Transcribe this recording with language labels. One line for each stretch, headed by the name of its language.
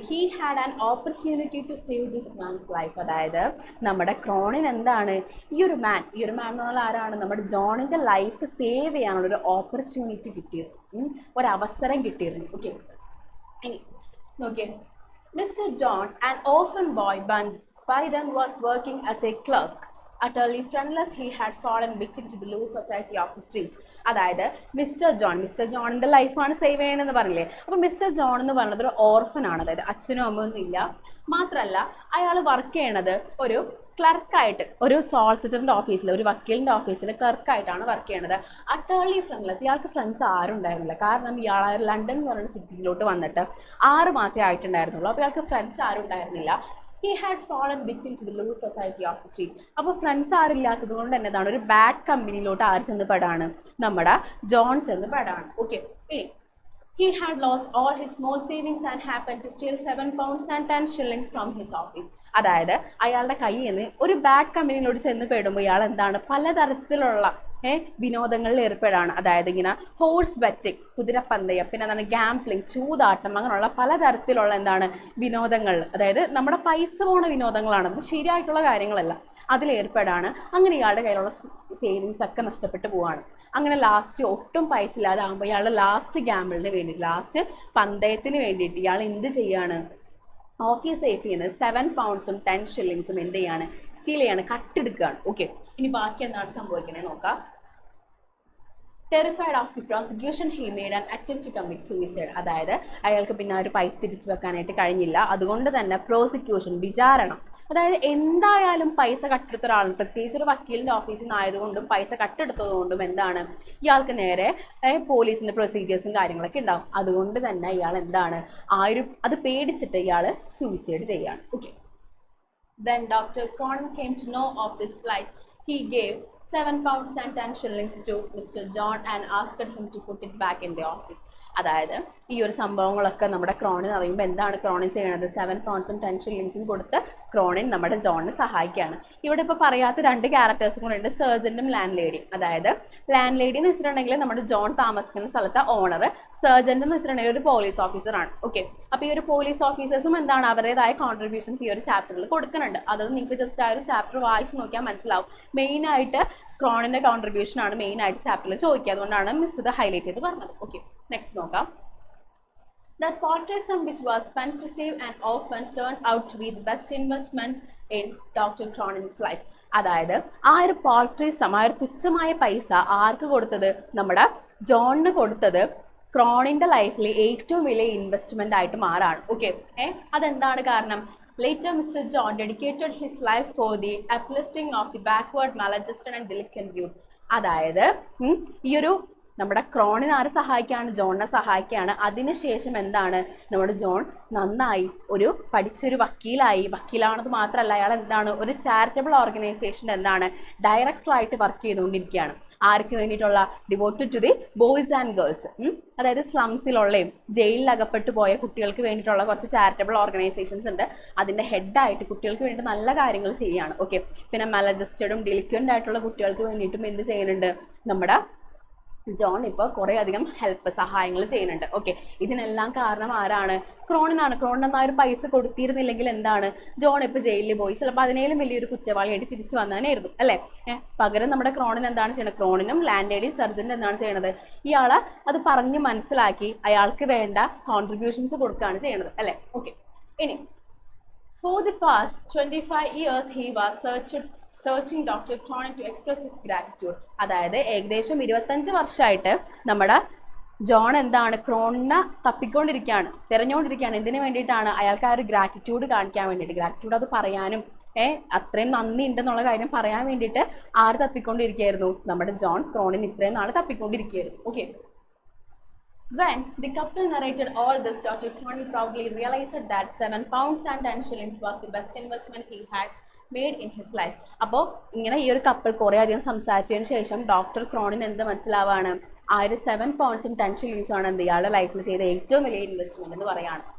English: He had an opportunity to save this man's life.
Malayalam: അതായത് നമ്മുടെ Cronin എന്താണ് ഈ ഒരു മാൻ എന്ന് പറഞ്ഞാൽ ആരാണ്? നമ്മുടെ ജോണിൻ്റെ ലൈഫ് സേവ് ചെയ്യാനുള്ള ഒരു ഓപ്പർച്യൂണിറ്റി കിട്ടിയിരുന്നു, ഒരവസരം കിട്ടിയിരുന്നു. ഓക്കെ, ഇനി നോക്കിയേ,
English: Mister John an orphan boy by then was working as a clerk. Utterly friendless, he had fallen victim to the loose society of the street.
Malayalam: അതായത് മിസ്റ്റർ ജോണിൻ്റെ ലൈഫാണ് സേവ് ചെയ്യണമെന്ന് പറഞ്ഞില്ലേ? അപ്പോൾ മിസ്റ്റർ ജോൺ എന്ന് പറയുന്നത് ഒരു ഓർഫനാണ്. അതായത് അച്ഛനും അമ്മയൊന്നും ഇല്ല. മാത്രമല്ല അയാൾ വർക്ക് ചെയ്യണത് ഒരു ക്ലർക്കായിട്ട്, ഒരു സോളിസിറ്ററിൻ്റെ ഓഫീസിൽ, ഒരു വക്കീലിൻ്റെ ഓഫീസിൽ ക്ലർക്കായിട്ടാണ് വർക്ക് ചെയ്യണത്.
English: utterly friendless,
Malayalam: ഇയാൾക്ക് ഫ്രണ്ട്സ് ആരും ഉണ്ടായിരുന്നില്ല. കാരണം ഇയാൾ ലണ്ടൻ എന്ന് പറയുന്ന സിറ്റിയിലോട്ട് വന്നിട്ട് 6 മാസമേ ആയിട്ടുണ്ടായിരുന്നുള്ളൂ. അപ്പോൾ ഇയാൾക്ക് ഫ്രണ്ട്സ് ആരും ഉണ്ടായിരുന്നില്ല.
English: He had fallen victim to the loose society of the street.
Malayalam: അപ്പോൾ ഫ്രണ്ട്സ് ആരില്ലാത്തത് കൊണ്ട് തന്നെ എന്താണ് ഒരു ബാഡ് കമ്പനിയിലോട്ട് ആര് ചെന്ന് പെടാണ്? നമ്മുടെ ജോൺ ചെന്ന് പെടാണ്.
English: Okay, he had lost all his small savings and happened to steal 7 pounds and 10 shillings from his office.
Malayalam: അതായത് അയാളുടെ കയ്യിൽ നിന്ന് ഒരു ബാഡ് കമ്പനിയിലോട്ട് ചെന്ന് പെടുമ്പോൾ ഇയാൾ എന്താണ് പലതരത്തിലുള്ള വിനോദങ്ങളിൽ ഏർപ്പെടാണ്. അതായത് ഇങ്ങനെ ഹോഴ്സ് ബെറ്റിംഗ്, കുതിരപ്പന്തയം, പിന്നെ എന്താണ് ഗാംബ്ലിംഗ്, ചൂതാട്ടം, അങ്ങനെയുള്ള പലതരത്തിലുള്ള എന്താണ് വിനോദങ്ങൾ, അതായത് നമ്മുടെ പൈസ പോണ വിനോദങ്ങളാണ്, അത് ശരിയായിട്ടുള്ള കാര്യങ്ങളല്ല, അതിലേർപ്പെടാണ്. അങ്ങനെ ഇയാളുടെ കയ്യിലുള്ള സേവിങ്സ് ഒക്കെ നഷ്ടപ്പെട്ടു പോവാണ്. അങ്ങനെ ലാസ്റ്റ് ഒട്ടും പൈസ ഇല്ലാതാകുമ്പോൾ ഇയാളുടെ ലാസ്റ്റ് ഗാമ്പിളിന് വേണ്ടിയിട്ട്, ലാസ്റ്റ് പന്തയത്തിന് വേണ്ടിയിട്ട് ഇയാൾ എന്ത് ചെയ്യാണ്, ഓഫീസ് സേഫിൽ നിന്ന് 7 പൗണ്ട്സും 10 ഷില്ലിങ്സും എന്ത് ചെയ്യാണ്, സ്റ്റീൽ ചെയ്യാണ്, കട്ടെടുക്കുകയാണ്. ഓക്കെ, ഇനി ബാക്കി എന്താണ് സംഭവിക്കുന്നത് നോക്കാം.
English: Terrified of the prosecution, he made an attempt to commit suicide.
Malayalam: അതായത് അയാൾക്ക് പിന്നെ ആ ഒരു പൈസ തിരിച്ചു വെക്കാനായിട്ട് കഴിഞ്ഞില്ല. അതുകൊണ്ട് തന്നെ പ്രോസിക്യൂഷൻ, വിചാരണ, അതായത് എന്തായാലും പൈസ കട്ടെടുത്ത ഒരാളും, പ്രത്യേകിച്ച് ഒരു വക്കീലിൻ്റെ ഓഫീസിൽ നിന്നായതുകൊണ്ടും പൈസ കട്ടെടുത്തതുകൊണ്ടും എന്താണ് ഇയാൾക്ക് നേരെ പോലീസിൻ്റെ പ്രൊസീജിയേഴ്സും കാര്യങ്ങളൊക്കെ ഉണ്ടാവും. അതുകൊണ്ട് തന്നെ ഇയാൾ എന്താണ് അത് പേടിച്ചിട്ട് ഇയാൾ സൂയിസൈഡ് ചെയ്യുകയാണ്.
English: Okay, when Dr. Cronin came to know of this plight, he gave 7 pounds and 10 shillings to Mr. John and asked him to put it back in the office.
Malayalam: അതായത് ഈ ഒരു സംഭവങ്ങളൊക്കെ നമ്മുടെ ക്രോണിൻ അറിയുമ്പോൾ എന്താണ് ക്രോണിൻ ചെയ്യണത്, 7 പൗണ്ട്സും 10 ഷില്ലിങ്സും കൊടുത്ത് ക്രോണിൻ നമ്മുടെ ജോണിനെ സഹായിക്കുകയാണ്. ഇവിടെ ഇപ്പോൾ പറയാത്ത 2 ക്യാരക്ടേഴ്സും കൂടെ ഉണ്ട്, സർജൻറ്റും ലാൻഡ് ലേഡിയും. അതായത് ലാൻഡ് ലേഡി എന്ന് വെച്ചിട്ടുണ്ടെങ്കിൽ നമ്മുടെ ജോൺ താമസിക്കുന്ന സ്ഥലത്തെ ഓണർ, സർജൻറ്റ് എന്ന് വെച്ചിട്ടുണ്ടെങ്കിൽ ഒരു പോലീസ് ഓഫീസറാണ്. ഓക്കെ, അപ്പോൾ ഈ ഒരു പോലീസ് ഓഫീസേഴ്സും എന്താണ് അവരുടേതായ കോൺട്രിബ്യൂഷൻസ് ഈ ഒരു ചാപ്റ്ററിൽ കൊടുക്കുന്നുണ്ട്. അത് നിങ്ങൾക്ക് ജസ്റ്റ് ആ ഒരു ചാപ്റ്റർ വായിച്ച് നോക്കിയാൽ മനസ്സിലാവും. മെയിനായിട്ട് ക്രോണിൻ്റെ കോൺട്രിബ്യൂഷനാണ് മെയിനായിട്ട് ചാപ്റ്ററിൽ ചോദിക്കുക, അതുകൊണ്ടാണ് മിസ് ഇത് ഹൈലൈറ്റ് ചെയ്ത് പറഞ്ഞത്. ഓക്കെ, നെക്സ്റ്റ് നോക്കാം.
English: That paltry sum which was spent to save an orphan turned out to be the best investment in Dr. Cronin's life.
Malayalam: അതായത് ആ ഒരു paltry sum, ആ ഒരു തുച്ഛമായ പൈസ ആർക്ക് കൊടുത്തത്, നമ്മുടെ ജോണിന് കൊടുത്തത് ക്രോണിൻ്റെ ലൈഫിൽ ഏറ്റവും വലിയ ഇൻവെസ്റ്റ്മെൻ്റ് ആയിട്ട് മാറാണ്. ഓക്കെ, അതെന്താണ് കാരണം?
English: Later, Mr. John dedicated his life for the uplifting of the backward, maladjusted and delinquent youth.
Malayalam: അതായത് ഈ ഒരു നമ്മുടെ ക്രോണിനെ ആരെ സഹായിക്കുകയാണ്, ജോണിനെ സഹായിക്കുകയാണ്. അതിനുശേഷം എന്താണ് നമ്മുടെ ജോൺ നന്നായി പഠിച്ചൊരു വക്കീലാണെന്ന് മാത്രമല്ല, അയാൾ എന്താണ് ഒരു ചാരിറ്റബിൾ ഓർഗനൈസേഷൻ്റെ എന്താണ് ഡയറക്ടറായിട്ട് വർക്ക് ചെയ്തുകൊണ്ടിരിക്കുകയാണ്. ആർക്ക് വേണ്ടിയിട്ടുള്ള,
English: devoted to the boys and girls,
Malayalam: അതായത് സ്ലംസിലുള്ളയും ജയിലിൽ അകപ്പെട്ടു പോയ കുട്ടികൾക്ക് വേണ്ടിയിട്ടുള്ള കുറച്ച് ചാരിറ്റബിൾ ഓർഗനൈസേഷൻസ് ഉണ്ട്. അതിൻ്റെ ഹെഡായിട്ട് കുട്ടികൾക്ക് വേണ്ടി നല്ല കാര്യങ്ങൾ ചെയ്യുകയാണ്. ഓക്കെ, പിന്നെ മലജസ്റ്റഡും ഡെലിക്വൻ്റ് ആയിട്ടുള്ള കുട്ടികൾക്ക് വേണ്ടിയിട്ടും എന്ത് ചെയ്യുന്നുണ്ട് നമ്മുടെ ജോൺ ഇപ്പോൾ കുറേ അധികം സഹായങ്ങൾ ചെയ്യുന്നുണ്ട്. ഓക്കെ, ഇതിനെല്ലാം കാരണം ആരാണ്? ക്രോണിനാണ്. ക്രോണിന് ആ ഒരു പൈസ കൊടുത്തിരുന്നില്ലെങ്കിൽ എന്താണ് ജോൺ ഇപ്പോൾ ജയിലിൽ പോയി ചിലപ്പോൾ അതിനേലും വലിയൊരു കുറ്റവാളിയായിട്ട് തിരിച്ചു വന്നതിനായിരുന്നു അല്ലേ. പകരം നമ്മുടെ ക്രോണിൻ എന്താണ് ചെയ്യുന്നത്, ക്രോണിനും ലാൻഡ് ലേഡിയും സർജൻറ്റും എന്താണ് ചെയ്യണത്, ഇയാളെ അത് പറഞ്ഞ് മനസ്സിലാക്കി അയാൾക്ക് വേണ്ട കോൺട്രിബ്യൂഷൻസ് കൊടുക്കുകയാണ് ചെയ്യണത് അല്ലേ. ഓക്കെ, ഇനി
English: for the past 25 years he was searching Dr. Cronin to express his gratitude.
Malayalam: അതായത് ഏകദേശം 25 വർഷമായിട്ട് നമ്മുടെ ജോൺ എന്താണ് ക്രോണിനെ തിരഞ്ഞുകൊണ്ടിരിക്കുകയാണ്. എന്തിനു വേണ്ടിയിട്ടാണ്? അയാൾക്ക് ആ ഒരു ഗ്രാറ്റിറ്റ്യൂഡ് കാണിക്കാൻ വേണ്ടിയിട്ട്, ഗ്രാറ്റിറ്റ്യൂഡ് അത് പറയാനും അത്രയും നന്ദി ഉണ്ടെന്നുള്ള കാര്യം പറയാൻ വേണ്ടിയിട്ട് ആര് തപ്പിക്കൊണ്ടിരിക്കുകയായിരുന്നു, നമ്മുടെ ജോൺ ക്രോണിൻ ഇത്രയും നാൾ തപ്പിക്കൊണ്ടിരിക്കുകയായിരുന്നു.
English: Okay, when the couple narrated all this, Dr. Cronin proudly realized that 7 pounds and 10 shillings was the best investment he had made in his life.
Malayalam: അപ്പോൾ ഇങ്ങനെ ഈ ഒരു കപ്പിൾ കുറേ അധികം സംസാരിച്ചതിന് ശേഷം ഡോക്ടർ ക്രോണിൻ എന്ത് മനസ്സിലാവാണ്, ആ ഒരു 7 പൗണ്ട്സും 10 ഷില്ലിങ്സും ആണ് ഇയാളുടെ ലൈഫിൽ ചെയ്ത ഏറ്റവും വലിയ ഇൻവെസ്റ്റ്മെന്റ് എന്ന് പറയാണ്.